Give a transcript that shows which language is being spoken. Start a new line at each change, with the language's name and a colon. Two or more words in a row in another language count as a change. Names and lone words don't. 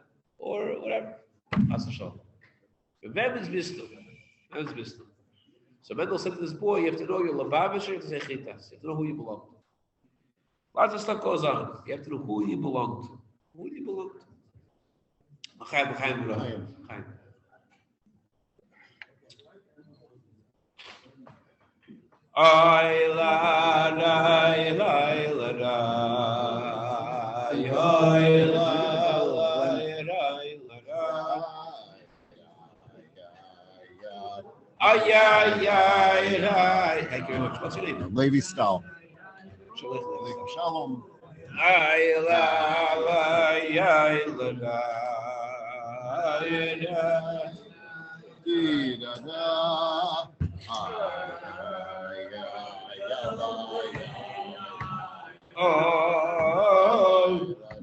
English: Or whatever? Shalom. Bais Bezalel. So Mendel said to this boy, you have to know your Lubavitcher, you have to say chitas. You have to know who you belong to. Lots of stuff goes on. You have to know who you belong to. Who do you belong to? Chaim. Ay la la la la la ay la la ay ay. Thank you very much. What's your name? Levi Stahl. Shalom. Ay la la ay la la ay la. Oh,